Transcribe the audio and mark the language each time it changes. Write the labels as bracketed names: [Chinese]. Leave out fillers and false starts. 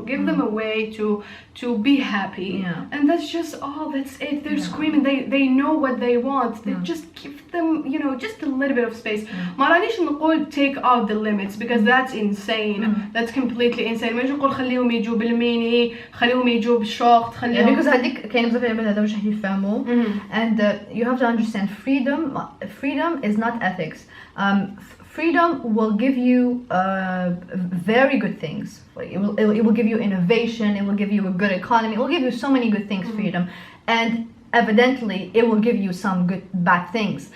[English] Give them a way to be happy. And that's just that's it. They're screaming. They know what they want. They just give them, you know, just a little bit of space. [Arabic] ما رانيش نقول [English] take out the limits, because that's insane. That's completely insane. [Arabic] ما نقول خليهم يجوا بالميني, خليهم يجوا بالشورت, خليهم. Because هذيك كاين بزاف العباد هذا واش راح يفهموا. [English] And you have to understand, freedom is not ethics. Freedom will give you very good things. It will give you innovation. It will give you a good economy. It will give you so many good things, freedom. And evidently, it will give you some bad things.